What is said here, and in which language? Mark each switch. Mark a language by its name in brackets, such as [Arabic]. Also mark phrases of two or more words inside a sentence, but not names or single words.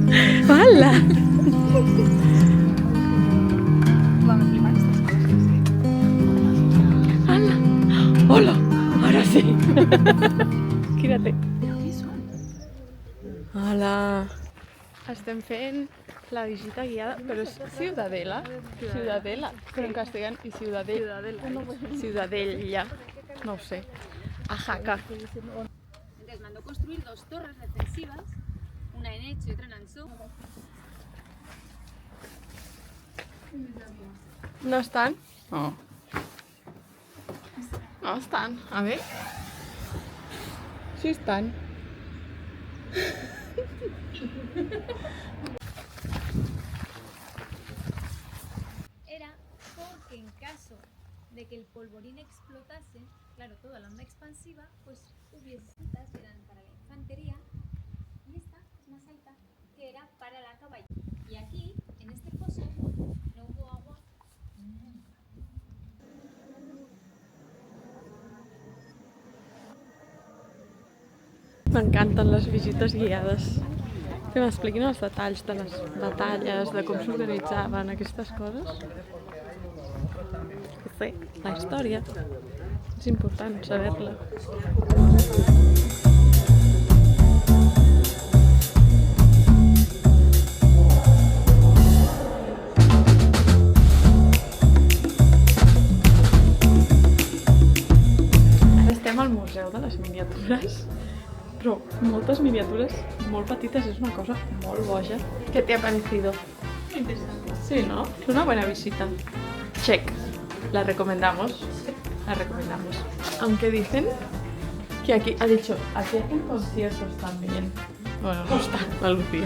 [Spanish] Hola! Va, me flipan estas cosas, sí. [Catalan] Sí. Quira't. Hola. Estem fent la visita guiada, però és Ciudadela. Ciudadela, però en castellà, i Ciudadella. No ho sé. A Jaca. [Spanish] Entonces mandó construir 2 torres defensivas, una en Elche y otra en Ansó. [Catalan] No estan? No. No estan. [Spanish] A ver. [Catalan] Sí estan. [Spanish] Era porque en caso de que el polvorín explotase, claro, toda la onda expansiva, pues hubiese cintas que eran para la infantería y esta es más alta, que era para la caballería. Y aquí, en este foso, no hubo agua nunca. [Catalan] M'encanten les visites guiades. Que m'expliquin els detalls de les batalles, de com s'organitzaven aquestes coses. Sí, la història. És important saber-la. Ara estem al Museu de les Miniatures, però moltes miniatures molt petites, és una cosa molt boja. [Spanish] ¿Qué te ha parecido? Interesante. Sí, ¿no? Es una buena visita. Check. La recomendamos. La recomendamos. Aunque dicen que aquí, ha dicho, aquí hacen conciertos también. [Catalan] Bueno, no està, la Lucía.